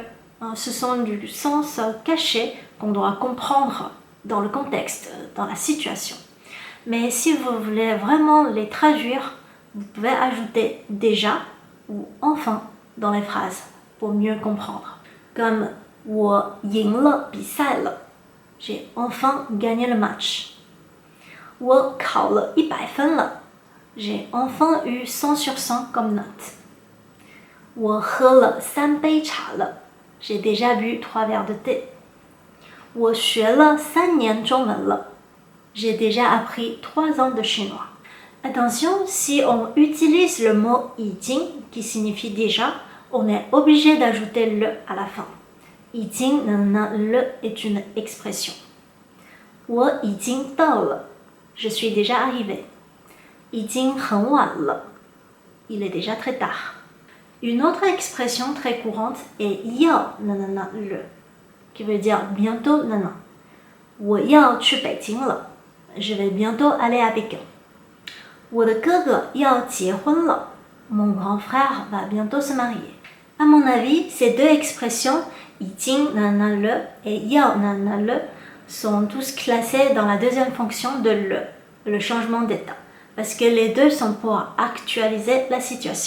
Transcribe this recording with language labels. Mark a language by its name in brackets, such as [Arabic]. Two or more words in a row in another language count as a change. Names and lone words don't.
[French] Ce sont du sens caché qu'on doit comprendre dans le contexte, dans la situation. Mais si vous voulez vraiment les traduire, vous pouvez ajouter déjà ou enfin dans les phrases pour mieux comprendre. [Chinese] Comme 我赢了比赛了, [French] j'ai enfin gagné le match. [Chinese] 我考了100分了, [French] j'ai enfin eu 100 sur 100 comme note. [Chinese] 我喝了3杯茶了, [French] j'ai déjà bu 3 verres de thé. [Chinese] 我学了3年中文了, [French] j'ai déjà appris 3 ans de chinois. Attention, si on utilise le mot 已经 qui signifie déjà, on est obligé d'ajouter le à la fin. 已经 le est une expression. [Chinese] 我已经到了, [French] je suis déjà arrivé. [Chinese] 已经很晚了, [French] il est déjà très tard. Une autre expression très courante est 要 le, qui veut dire bientôt [Chinese] 我要去北京了, [French] je vais bientôt aller à Pékin. [Chinese] 我的哥哥要结婚了, [French] mon grand frère va bientôt se marier. À mon avis, ces deux expressions, 已经 le et 要 le, sont tous classés dans la deuxième fonction de le changement d'état, parce que les deux sont pour actualiser la situation.